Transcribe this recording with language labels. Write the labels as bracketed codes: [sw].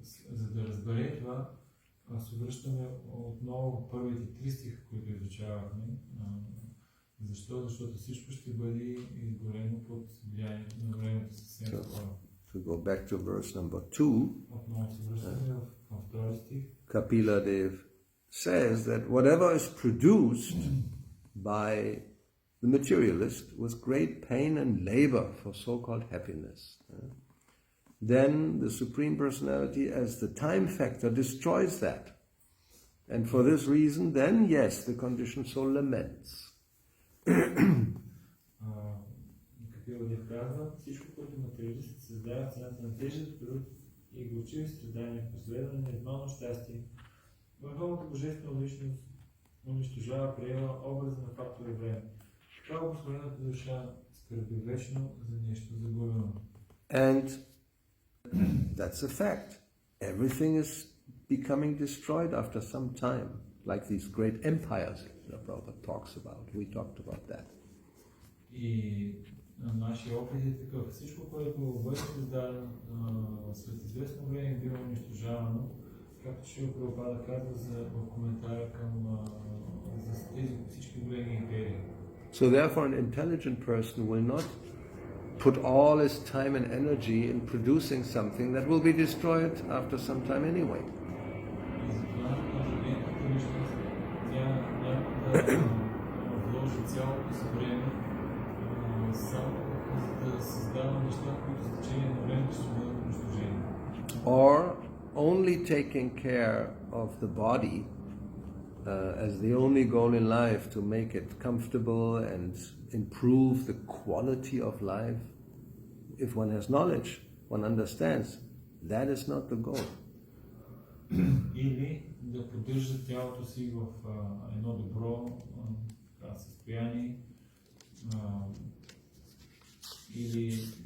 [bg] За да разбере това, се връщаме отново в първите 3 стиха, които изучавахме. Защо? Защото всичко ще бъде изгорено под влиянието на времето съвсем скоро. [en] To go back to verse number 2, [bg] Отново се връщаме в втори стих. [en] Kapila Dev says that whatever is produced by the materialist with great pain and labor for so-called happiness, then the Supreme Personality as the time factor destroys that. And for this reason, then yes, the conditioned soul laments. [bg] Kapila Dev казва, всичко, което материалистите създават цената на тежък труд и горчиви страдания, последване на едно щастие, върховната божествена личност унищожава приема образа на фактора време. Това обособената душа скърби вечно за нещо загубено. [en] And that's a fact. Everything is becoming destroyed after some time, like these great empires that Prabhupada talks about. We talked about that. [bg] И нашия опит е такъв. Всичко, което бъде създадено след известно време, било унищожавано, както ще Прабхупада казва в коментара към за тези всички големи империи. [en] So therefore an intelligent person will not put all his time and energy in producing something that will be destroyed after some time anyway. [bg] И затова интелигентната личност няма да вложи цялото си време само за да създава неща, които с течение на времето ще бъдат унищожени. [en] Or only taking care of the body as the only goal in life to make it comfortable and improve the quality of life. If one has knowledge, one understands, that is not the goal. [bg] Или да поддържа тялото си в едно добро състояние, или